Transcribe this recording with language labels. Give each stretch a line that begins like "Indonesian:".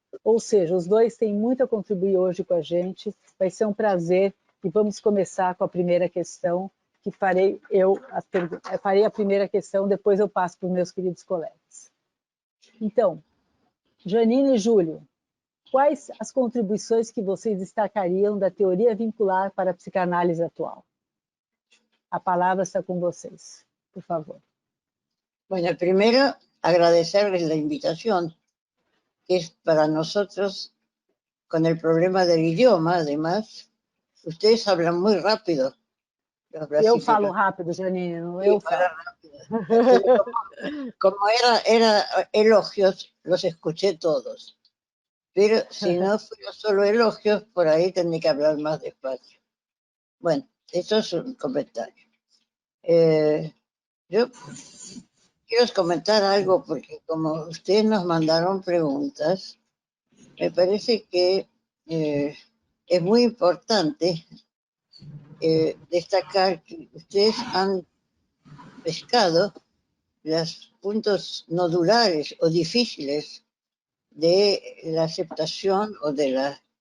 Portuguese: Ou seja, os dois têm muito a contribuir hoje com a gente, vai ser um prazer, e vamos começar com a primeira questão, que farei a primeira questão, depois eu passo para os meus queridos colegas. Então, Janine e Júlio, quais as contribuições que vocês destacariam da teoria vincular para a psicanálise atual? A palavra está con vocês, por favor.
Spanish: Bueno, primero agradecerles la invitación, que es para nosotros, con el problema del idioma, además, ustedes hablan muy rápido.
Portuguese: Eu falo rápido, Janine, não eu falo.
Spanish: Como era elogios, los escuché todos. Pero si no fuera solo elogios, por ahí tendré que hablar más despacio. Bueno, eso es un comentario. Yo quiero comentar algo porque como ustedes nos mandaron preguntas, me parece que es muy importante destacar que ustedes han pescado los puntos nodulares o difíciles de la aceptación o de